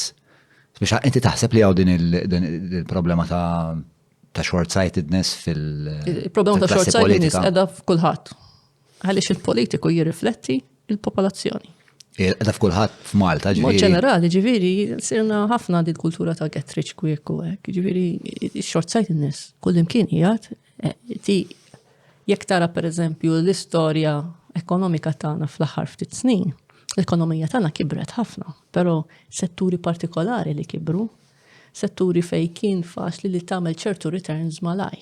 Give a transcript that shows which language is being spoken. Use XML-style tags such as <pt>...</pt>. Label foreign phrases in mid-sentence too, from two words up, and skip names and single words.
<mt>Biex inti taħseb li hawn din il-problema ta' short-sightedness il-problema ta' short-sightedness qiegħda f'kulħadd. Għaliex il-politiku jirrifletti il-popolazzjoni. Qiegħda f'kulħadd f'Malta ġifieri. Mod ġenerali ġifieri sirna ħafna din kultura ta'</mt> <en>get rich quick</en> <mt>u hekk. Ġifieri short-sightedness kull imkien qiegħed jekk tara pereżempju l-istorja ekonomika tagħna fl-aħħar ftit snin, l-ekonomija tagħna kibret ħafna, però setturi partikolari li kibru, setturi fejn kien faċli li tagħmel ċertu returns malaj.</mt>